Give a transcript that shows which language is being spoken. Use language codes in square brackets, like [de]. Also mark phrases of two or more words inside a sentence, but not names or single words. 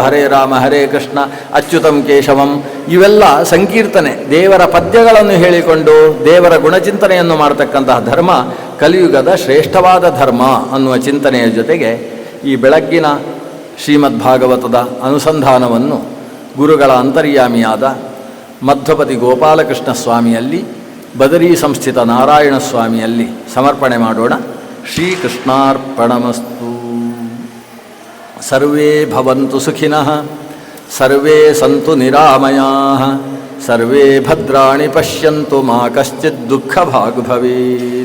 [sa] ಹರೇ ರಾಮ ಹರೇ ಕೃಷ್ಣ ಅಚ್ಯುತಂ ಕೇಶವಂ, [kn] ಇವೆಲ್ಲ ಸಂಕೀರ್ತನೆ, ದೇವರ ಪದ್ಯಗಳನ್ನು ಹೇಳಿಕೊಂಡು ದೇವರ ಗುಣಚಿಂತನೆಯನ್ನು ಮಾಡತಕ್ಕಂತಹ ಧರ್ಮ ಕಲಿಯುಗದ ಶ್ರೇಷ್ಠವಾದ ಧರ್ಮ ಅನ್ನುವ ಚಿಂತನೆಯ ಜೊತೆಗೆ ಈ ಬೆಳಗ್ಗಿನ ಶ್ರೀಮದ್ ಭಾಗವತದ ಅನುಸಂಧಾನವನ್ನು ಗುರುಗಳ ಅಂತರ್ಯಾಮಿಯಾದ ಮಧ್ವಪತಿ ಗೋಪಾಲಕೃಷ್ಣ ಸ್ವಾಮಿಯಲ್ಲಿ, ಬದರಿ ಸಂಸ್ಥಿತ ನಾರಾಯಣ ಸ್ವಾಮಿಯಲ್ಲಿ ಸಮರ್ಪಣೆ ಮಾಡೋಣ. [sa] ಶ್ರೀಕೃಷ್ಣಾರ್ಪಣಮಸ್ತು. ಸರ್ವೇ ಭವಂತು ಸುಖಿನಃ, ಸರ್ವೇ ಸಂತು ನಿರಾಮಯಾಃ, ಸರ್ವೇ ಭದ್ರಾಣಿ ಪಶ್ಯಂತು ಮಾ ಕಶ್ಚಿತ್ ದುಃಖಭಾಗ್ ಭವೇತ್.